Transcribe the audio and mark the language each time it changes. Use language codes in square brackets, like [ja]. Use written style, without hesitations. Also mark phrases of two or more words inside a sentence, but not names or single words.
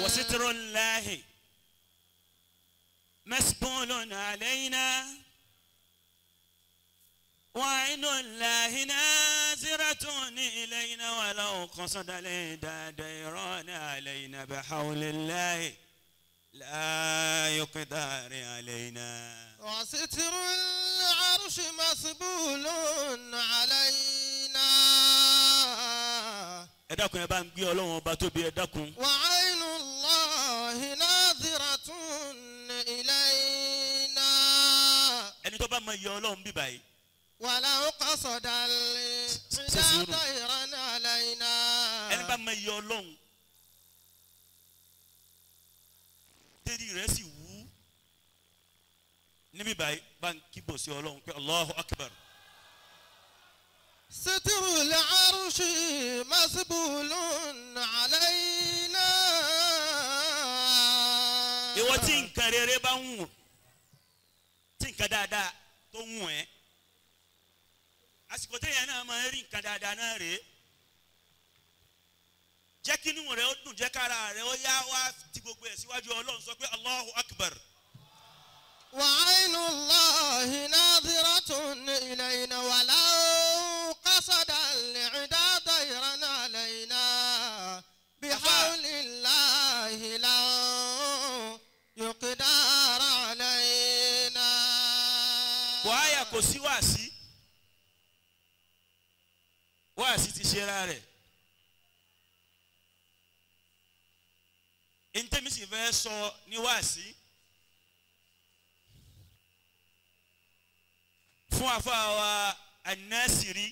[ar] وستر الله مسبول علينا وعين الله نازرة إلينا ولو قصد الهدى ديران علينا بحول الله لا يقدر علينا. وستر العرش مسبول علينا. [yo] ẹ dákun ẹ bá ń gbé Ọlọ́run ọba tóbi ẹ dákun. [ar] وعين الله ناظرة إلينا. [yo] ẹni tó bá mọ iye Ọlọ́run bí báyìí. [ar] ولو قصد الهدى ديران علينا. [yo] ẹni bá mọ iye Ọlọ́run tẹ́lẹ̀ rẹ̀ sì wú níbí báyìí bá ń kíbò sí Ọlọ́run pé [ar] الله أكبر. ستر العرش مسبول علينا. [yo] ìwọ tí nǹkan rere bá ń wù tí nǹkan dáadáa tó ń wù ẹ́ àsìkò téèyàn náà máa ń rí nǹkan dáadáa náà rèé jẹ́ kí inú rẹ̀ ó dùn jẹ́ kára rẹ̀ ó yá wá ti gbogbo ẹ̀ síwájú Ọlọ́run sọ pé [ar] الله أكبر. وعين الله ناظرة إلينا ولو قصد العدا ديرا علينا بحول الله لو يقدر علينا. [yo] wàhálà kò sí wáàsí ti ṣe ra rẹ̀ ntẹ́mi sì fẹ́ sọ ní wáàsí fún àfáà An-Nasiri